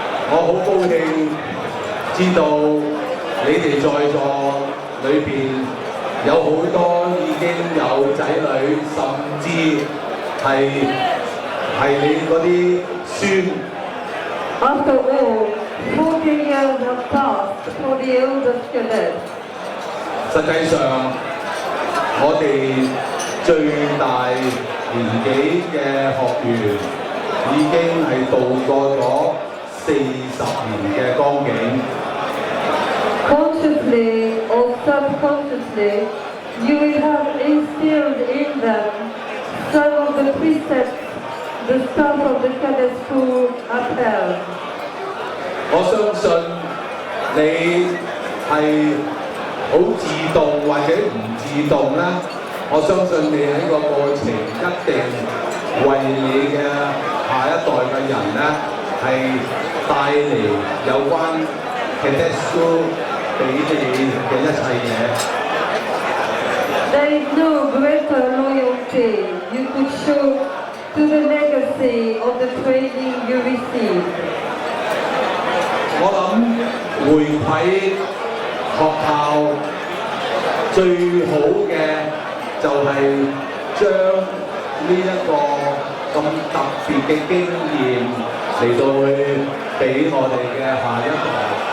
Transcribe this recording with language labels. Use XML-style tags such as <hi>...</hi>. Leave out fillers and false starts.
<yue>我好高興知道你哋在座裏邊有好多已經有仔女，甚至係你嗰啲孫。</yue> <en>After all, 14 years have passed for the oldest cadet.</en> <yue>實際上，我哋最大年紀嘅學員已經係度過咗40年嘅光景。</yue> <en>Consciously or subconsciously, you will have instilled in them some of the precepts the staff of the cadet school upheld.</en> <yue>我相信你係好自動或者唔自動啦。我相信你喺個過程一定為你嘅下一代嘅人咧係帶嚟有關 Cadet School 俾你嘅一切嘢。</yue> <en>There is no greater loyalty you could show to the legacy of the training you received?</en> <yue>我諗回饋學校最好嘅就係將呢一個咁特別嘅經驗嚟到去俾我哋嘅下一代。</yue>